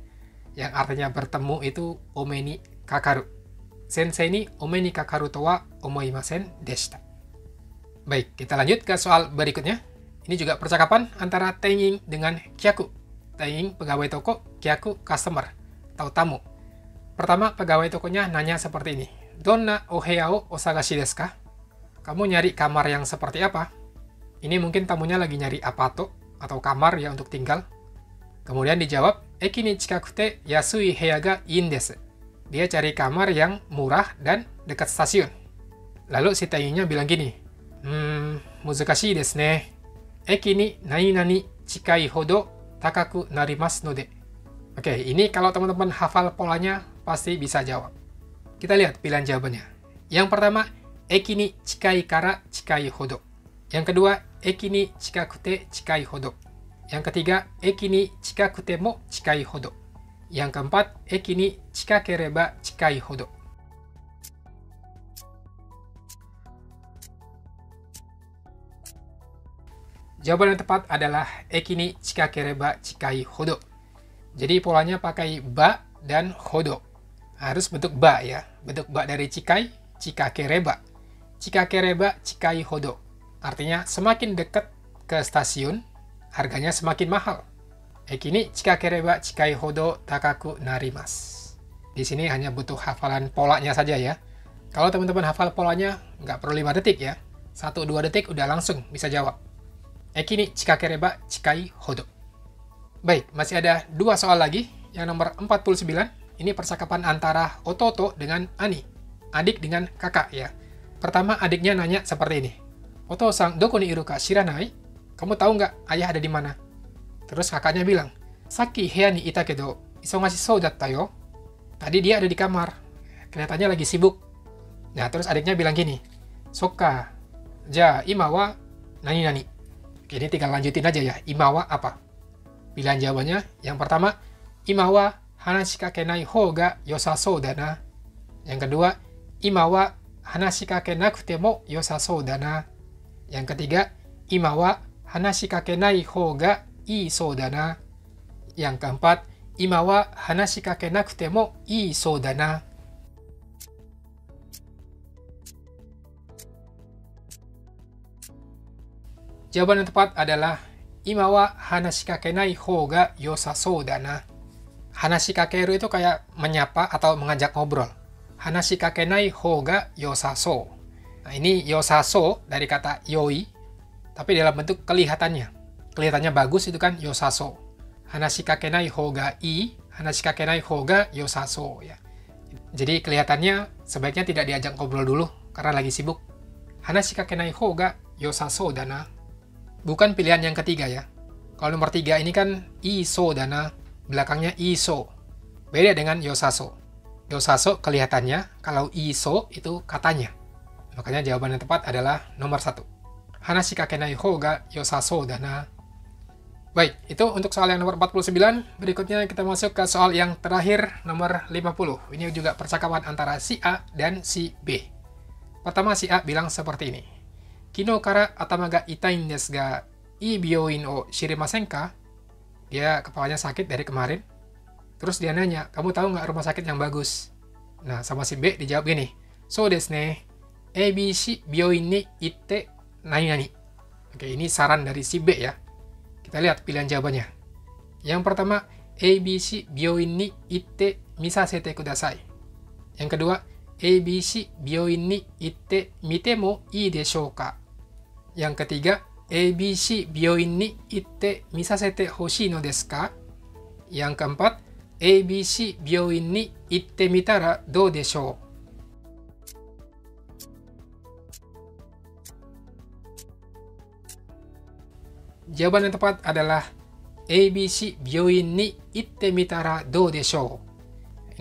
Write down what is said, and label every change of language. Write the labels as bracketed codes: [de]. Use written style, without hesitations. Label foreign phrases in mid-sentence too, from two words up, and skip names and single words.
[id] Yang artinya bertemu itu [ja] お目にかかる. 先生にお目にかかるとは思いませんでした. [id] Baik, kita lanjut ke soal berikutnya. Ini juga percakapan antara Tenying dengan Kyaku. Tenying pegawai toko, Kyaku customer atau tamu. Pertama, pegawai tokonya nanya seperti ini. [ja] どんなお部屋をお探しですか? [id] Kamu nyari kamar yang seperti apa? Ini mungkin tamunya lagi nyari apato atau kamar ya untuk tinggal. Kemudian dijawab, [ja] 駅に近くて安い部屋がいいんです. [id] Dia cari kamar yang murah dan dekat stasiun. Lalu si Tenyingnya bilang gini, [ja] 難しいですね. 駅に何々近いほど高くなりますので. [id] Oke, ini kalau teman-teman hafal polanya pasti bisa jawab. Kita lihat pilihan jawabannya. Yang pertama, [ja] 駅に近いから近いほど. [id] Yang kedua, [ja] 駅に近くて近いほど. [id] Yang ketiga, [ja] 駅に近くても近いほど. [id] Yang keempat, [ja] 駅に近ければ近いほど. [id] Jawaban yang tepat adalah [ja] 駅に近ければ近いほど. [id] Jadi polanya pakai ba dan hodo. Harus bentuk ba ya. Bentuk ba dari [ja] 近い、近ければ. 近ければ近いほど. [id] Artinya semakin dekat ke stasiun, harganya semakin mahal. [ja] 駅に近ければ近いほど高くなります. [id] Di sini hanya butuh hafalan polanya saja ya. Kalau teman-teman hafal polanya, nggak perlu 5 detik ya. 1-2 detik udah langsung bisa jawab. [ja] 駅に近ければ近いほど. [id] Baik, masih ada 2 soal lagi. Yang nomor 49, ini percakapan antara Ototo dengan Ani. Adik dengan kakak ya. Pertama adiknya nanya seperti ini. [ja] お父さん、どこにいるか知らない? [id] Kamu tahu nggak ayah ada di mana? Terus kakaknya bilang, [ja] さっき部屋にいたけど、忙しそうだったよ. [id] Tadi dia ada di kamar. Kelihatannya lagi sibuk. Nah, terus adiknya bilang gini. [ja] Sokka, じゃ今は何々. [id] Oke, ini tinggal lanjutin aja ya. [ja] 今は [id] apa? Pilihan jawabannya, yang pertama, [ja] 今は話しかけないほうがよさそうだな. [id] Yang kedua, [ja] 今は話しかけなくてもよさそうだな. [id] Yang ketiga, [ja] 今は話しかけないほうがいいそうだな. [id] Yang keempat, [ja] 今は話しかけなくてもいいそうだな. [id] Jawaban yang tepat adalah [ja] 今は話しかけないほうがよさそうだな. [id] Hanashikakeru itu kayak menyapa atau mengajak ngobrol. [ja] 話しかけないほうがよさそう. [id] Nah, ini yosasou dari kata yoi, tapi dalam bentuk kelihatannya. Kelihatannya bagus itu kan yosasou. [ja] 話しかけないほうがいい、話しかけないほうがよさそう ya. [id] Jadi kelihatannya sebaiknya tidak diajak ngobrol dulu karena lagi sibuk. [ja] 話しかけないほうがよさそうだな. [id] Bukan pilihan yang ketiga ya. Kalau nomor 3 ini kan [ja] そうだな, [id] belakangnya iso. Beda dengan yosaso. Yosaso kelihatannya, kalau iso itu katanya. Makanya jawaban yang tepat adalah nomor 1. [ja] 話しかけないほうがよさそうだな. [id] Baik, itu untuk soal yang nomor 49. Berikutnya kita masuk ke soal yang terakhir, nomor 50. Ini juga percakapan antara si A dan si B. Pertama si A bilang seperti ini. [ja] 昨日から頭が痛いですが、いい病院を知りませんか? [id] Dia kepalanya sakit dari kemarin. Terus dia nanya, kamu tahu nggak rumah sakit yang bagus? Nah, sama si B dijawab gini. [ja] そうですね、ABC病院に行って何々. [id] Oke, ini saran dari si B ya. Kita lihat pilihan jawabannya. Yang pertama, [ja] ABC病院に行って診させてください. [id] Yang kedua, [ja] ABC病院に行ってみてもいいでしょうか? [id] Yang ketiga, [ja] ABC 病院に行って見させてほしいのですか? [id] Yang keempat, [ja] ABC 病院に行ってみたらどうでしょう? [id] Jawaban yang tepat adalah [ja] ABC 病院に行ってみたらどうでしょう?